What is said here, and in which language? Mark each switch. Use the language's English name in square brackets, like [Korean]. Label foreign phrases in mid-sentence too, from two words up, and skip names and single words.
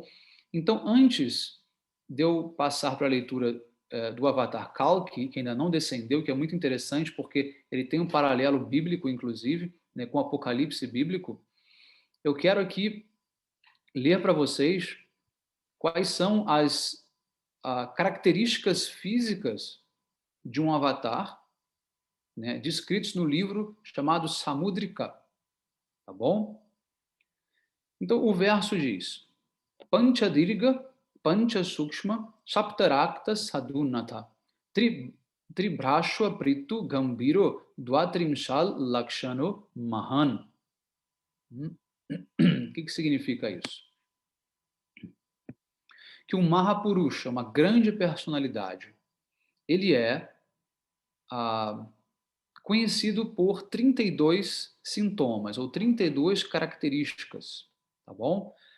[Portuguese] Então, antes de eu passar para a leitura do avatar Kalki, que ainda não descendeu, que é muito interessante, porque ele tem um paralelo bíblico, inclusive, né, com o Apocalipse bíblico, eu quero aqui ler para vocês quais são as características físicas de um avatar, né, descritos no livro chamado Samudrika, tá bom? Então, o verso diz, [Sanskrit] पञ्चदीर्घ पञ्चसूक्ष्म सप्तरक्त षडुन्नत त्रिह्रस्व पृथु गम्भीरो द्वात्रिंशल् लक्षणो महान्. [Portuguese] O que significa isso? que o Mahapurusha, uma grande personalidade, ele é conhecido por 32 sintomas, ou 32 características, tá bom?